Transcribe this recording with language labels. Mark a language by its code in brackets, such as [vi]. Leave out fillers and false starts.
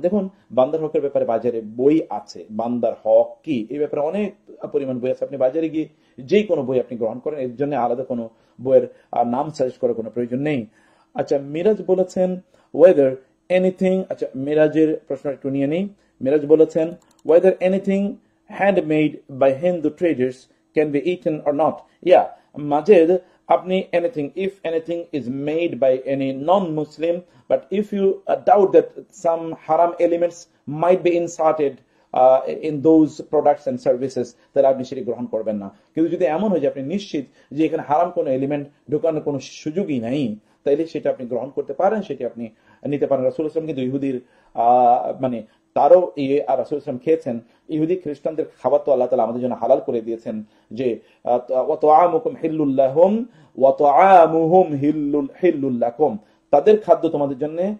[bn] দেখুন, বান্দার হকের ব্যাপারে বাজারে বই আছে, বান্দার হক কি এই ব্যাপারে অনেক পরিমাণ বই আছে। আপনি বাজারে গিয়ে যে কোনো বই আপনি গ্রহণ করেন, এর জন্য আলাদা কোনো বইয়ের নাম সাজেস্ট করার কোনো প্রয়োজন নেই। আচ্ছা, মিরাজ বলেছেন [en] whether anything, [bn] আচ্ছা মিরাজের প্রশ্ন একটু নিয়ে নেই। [en] মিরাজ বলেছেন whether anything handmade by Hindu traders can be eaten or not. [bn] ইয়া মাজেদ, আপনি [en] anything, if anything is made by any non-Muslim, but if you doubt that some haram elements might be inserted in those products and services, [bn] তাহলে আপনি সেটি গ্রহণ করবেন না। কিন্তু যদি এমন হয় যে আপনি নিশ্চিত যে এখানে হারাম কোনো এলিমেন্ট ঢোকানোর কোনো সুযোগই নাই, তাইলে সেটা আপনি গ্রহণ করতে পারেন, সেটি আপনি নিতে পারেন। রাসূল সাল্লাল্লাহু আলাইহি ওয়াসাল্লাম কিন্তু ইহুদির মানে তারও আর রাসূল সাল্লাল্লাহু আলাইহি ওয়াসাল্লাম খেয়েছেন। ইহুদি খ্রিস্টানদের খাবার তো আল্লাহ তাআলা আমাদের জন্য হালাল করে দিয়েছেন, যে [ar] ওয়া তুআমুকুম হিল্লুল লাহুম ওয়া তুআমুহুম হিল্লুল লাকুম, [bn] তাদের খাদ্য তোমাদের জন্য